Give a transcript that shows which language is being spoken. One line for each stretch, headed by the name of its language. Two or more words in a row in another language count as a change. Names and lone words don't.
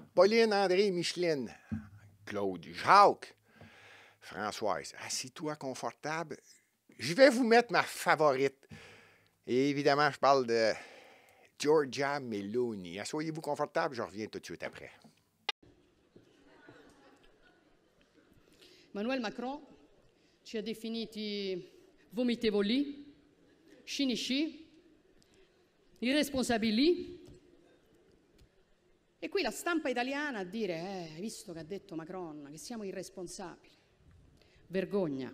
French: Pauline, André, Micheline, Claude, Jacques, Françoise, assis-toi confortable. Je vais vous mettre ma favorite. Et évidemment, je parle de Giorgia Meloni. Assoyez-vous confortable, je reviens tout de suite après.
Italian: Emmanuel Macron ci ha definiti vomitevoli, cinici, irresponsabili. E qui la stampa italiana a dire, hai visto che ha detto Macron, che siamo irresponsabili. Vergogna.